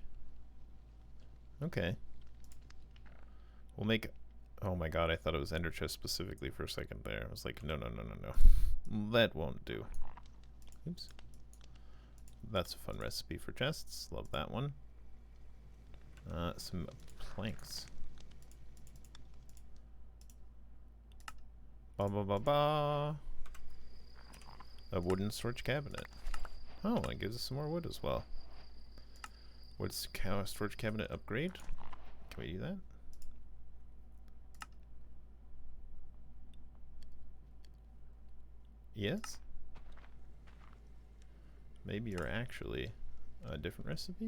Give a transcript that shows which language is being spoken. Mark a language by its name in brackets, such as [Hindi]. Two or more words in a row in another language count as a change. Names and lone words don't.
[English] Okay. We'll make... Oh my god, I thought it was ender chest specifically for a second there. I was like, no, no, no, no, no. That won't do. Oops. That's a fun recipe for chests. Love that one. Some planks. Ba ba ba ba. A wooden storage cabinet. Oh, it gives us some more wood as well. Wood storage cabinet upgrade. Can we do that? Yes? Maybe you're actually a different recipe?